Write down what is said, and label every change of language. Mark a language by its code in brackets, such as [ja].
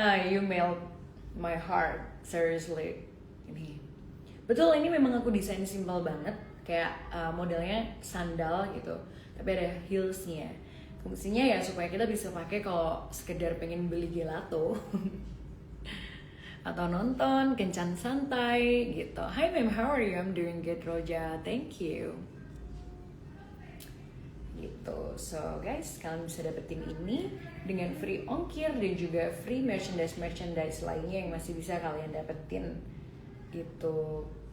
[en] You melt my heart, seriously. [id] Ini betul, ini memang aku desain simpel banget, kayak modelnya sandal gitu, tapi ada heelsnya. Fungsinya ya supaya kita bisa pakai kalau sekedar pengen beli gelato. Atau nonton kencan santai gitu. [en] Hi ma'am, how are you? I'm doing good, Roja. Thank you. [id] Gitu. So guys, kalian bisa dapetin ini dengan free ongkir dan juga free merchandise lainnya yang masih bisa kalian dapetin gitu.